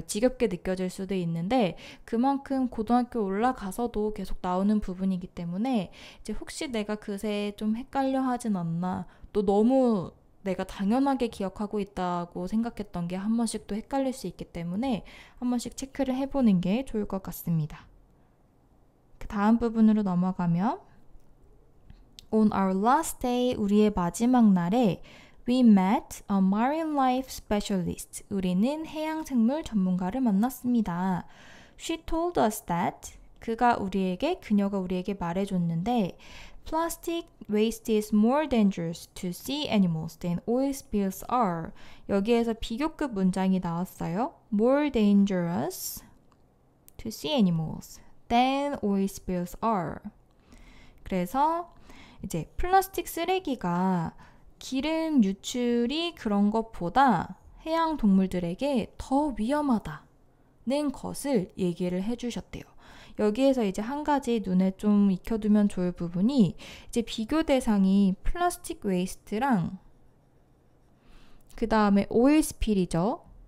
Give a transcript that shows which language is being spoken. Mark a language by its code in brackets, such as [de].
[ko] 지겹게 느껴질 수도 있는데 그만큼 고등학교 올라가서도 계속 나오는 부분이기 때문에 이제 혹시 내가 그새 좀 헷갈려 하진 않나 또 너무 내가 당연하게 기억하고 있다고 생각했던 게 한 번씩 또 헷갈릴 수 있기 때문에 한 번씩 체크를 해보는 게 좋을 것 같습니다. 그 다음 부분으로 넘어가면 [en] On our last day, [ko] 우리의 마지막 날에 [en] We met a marine life specialist. [ko] 우리는 해양생물 전문가를 만났습니다. [en] She told us that [ko] 그녀가 우리에게 말해줬는데 [en] Plastic waste is more dangerous to sea animals than oil spills are. [ko] 여기에서 비교급 문장이 나왔어요. [en] More dangerous to sea animals than oil spills are. [ko] 그래서 이제 플라스틱 쓰레기가 기름 유출이 그런 것보다 해양 동물들에게 더 위험하다는 것을 얘기를 해주셨대요. 여기에서 이제 한 가지 눈에 좀 익혀두면 좋을 부분이 이제 비교 대상이 플라스틱 웨이스트랑 그 다음에 오일 스필이죠.